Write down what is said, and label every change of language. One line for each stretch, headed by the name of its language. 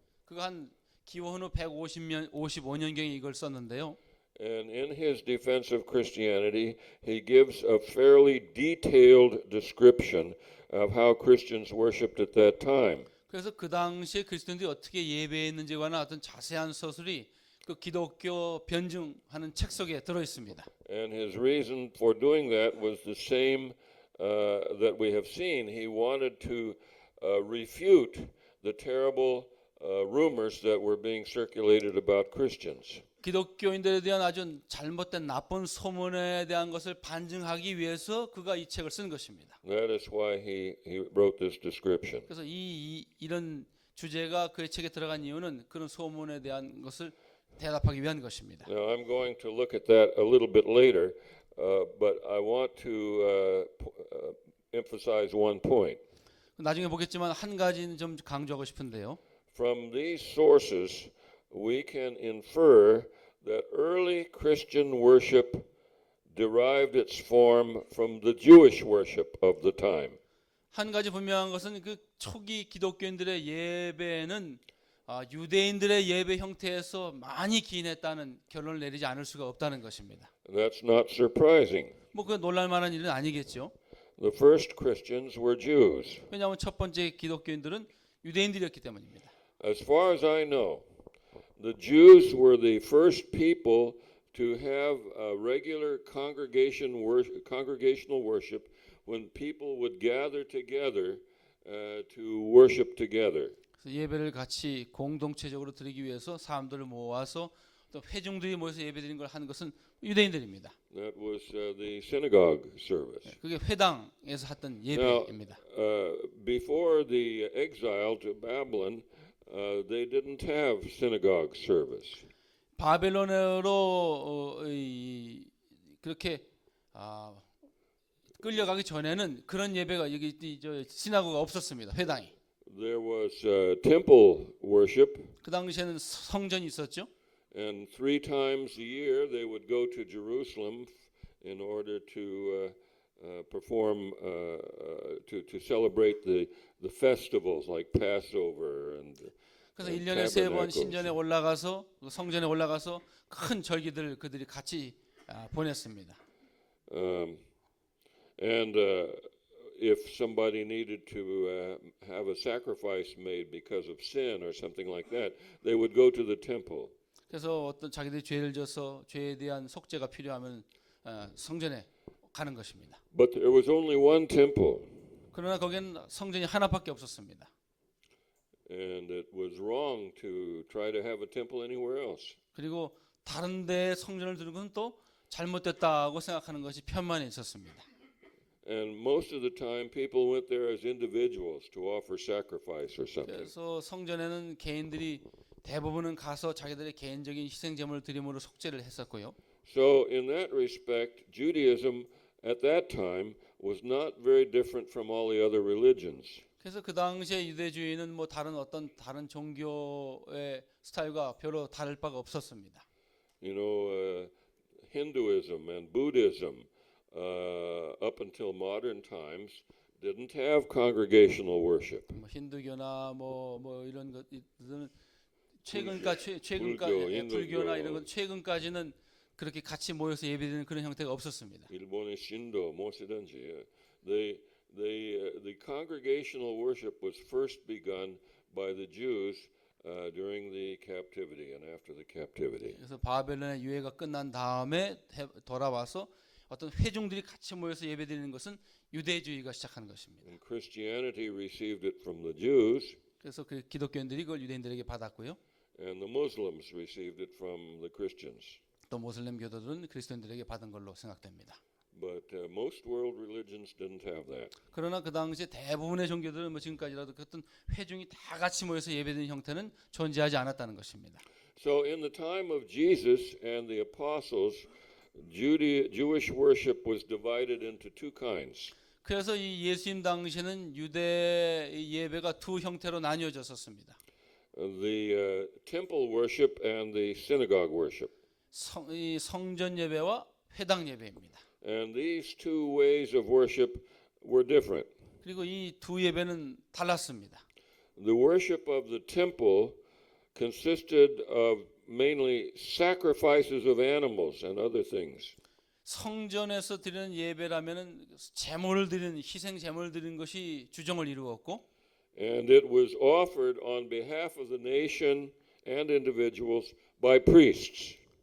Korean: 그가 한 기원후 155년경에 이걸 썼는데요.
English: And in his defense of Christianity, he gives a fairly detailed description of how Christians worshipped at that time.
Korean: 그래서 그 당시에 그리스도인들이 어떻게 예배했는지에 관한 어떤 자세한 서술이 그 기독교 변증하는 책 속에 들어 있습니다.
English: And his reason for doing that was the same that we have seen. He wanted to refute the terrible rumors that were being circulated about Christians.
Korean: 기독교인들에 대한 아주 잘못된 나쁜 소문에 대한 것을 반증하기 위해서 그가 이 책을 쓴 것입니다.
English: That is why he wrote this description.
Korean: 그래서 이런 주제가 그의 책에 들어간 이유는 그런 소문에 대한 것을 대답하기 위한 것입니다.
English: Now I'm going to look at that a little bit later, but I want to emphasize one point.
Korean: 나중에 보겠지만 한 가지는 좀 강조하고 싶은데요.
English: From these sources, we can infer that early Christian worship derived its form from the Jewish worship of the time.
Korean: 한 가지 분명한 것은 그 초기 기독교인들의 예배는 유대인들의 예배 형태에서 많이 기인했다는 결론을 내리지 않을 수가 없다는 것입니다.
English: That's not surprising.
Korean: 뭐 그 놀랄만한 일은 아니겠죠.
English: The first Christians were Jews.
Korean: 왜냐하면 첫 번째 기독교인들은 유대인들이었기 때문입니다.
English: As far as I know, the Jews were the first people to have a regular congregational worship when people would gather together to worship together.
Korean: 그래서 예배를 같이 공동체적으로 드리기 위해서 사람들을 모아서 또 회중들이 모여서 예배드리는 걸 하는 것은 유대인들입니다.
English: That was the synagogue service.
Korean: 그게 회당에서 했던 예배입니다.
English: Before the exile to Babylon, they didn't have synagogue service.
Korean: 바벨론으로 그렇게 끌려가기 전에는 그런 예배가 여기 시나고가 없었습니다. 회당이.
English: There was temple worship,
Korean: 그 당시에는 성전이 있었죠.
English: and 3 times a year they would go to Jerusalem in order to perform to celebrate the festivals like Passover and
Korean: 그래서 1년에 3번 신전에 올라가서 성전에 올라가서 큰 절기들 그들이 같이 보냈습니다.
English: And if somebody needed to have a sacrifice made because of sin or something like that, they would go to the temple.
Korean: 그래서 어떤 자기들이 죄를 져서 죄에 대한 속죄가 필요하면 성전에 가는 것입니다.
English: But there was only one temple,
Korean: 그러나 거기는 성전이 하나밖에 없었습니다.
English: and it was wrong to try to have a temple anywhere else.
Korean: 그리고 다른 데에 성전을 두는 것은 또 잘못됐다고 생각하는 것이 편만에 있었습니다.
English: And most of the time, people went there as individuals to offer sacrifice or something.
Korean: 그래서 성전에는 개인들이 대부분은 가서 자기들의 개인적인 희생 제물을 드림으로 속죄를 했었고요.
English: So, in that respect, Judaism at that time was not very different from all the other religions.
Korean: 그래서 그 당시에 유대주의는 뭐 다른 종교의 스타일과 별로 다를 바가 없었습니다.
English: You know, Hinduism and Buddhism, up until modern times, didn't have congregational worship.
Korean: 뭐 힌두교나 뭐 이런 것들은 불교나 이런 것 최근까지는 그렇게 같이 모여서 예배드리는 그런 형태가 없었습니다. 일본의 신도 무엇이든지
English: the congregational worship was first begun by the Jews during the captivity and after the captivity.
Korean: 그래서 바벨론의 유해가 끝난 다음에 돌아와서 어떤 회중들이 같이 모여서 예배드리는 것은 유대주의가 시작한 것입니다.
English: And Christianity received it from the Jews,
Korean: 그래서 그 기독교인들이 그걸 유대인들에게 받았고요.
English: and the Muslims received it from the Christians.
Korean: 또 모슬렘 교도들은 그리스도인들에게 받은 걸로 생각됩니다.
English: But most world religions didn't have that.
Korean: 그러나 그 당시에 대부분의 종교들은 뭐 지금까지라도 어떤 회중이 다 같이 모여서 예배드리는 형태는 존재하지 않았다는 것입니다.
English: So in the time of Jesus and the apostles, Jewish worship was divided into two kinds.
Korean: 그래서 이 예수님 당시에는 유대 예배가 두 형태로 나뉘어졌었습니다.
English: The temple worship and the synagogue worship.
Korean: 이 성전 예배와 회당 예배입니다.
English: And these two ways of worship were different.
Korean: 그리고 이 두 예배는 달랐습니다.
English: The worship of the temple consisted of mainly sacrifices of animals and other things.
Korean: 성전에서 드리는 예배라면은 제물을 드리는 희생 제물을 드리는 것이 주종을 이루었고,
English: And it was offered on behalf of the nation and individuals by priests.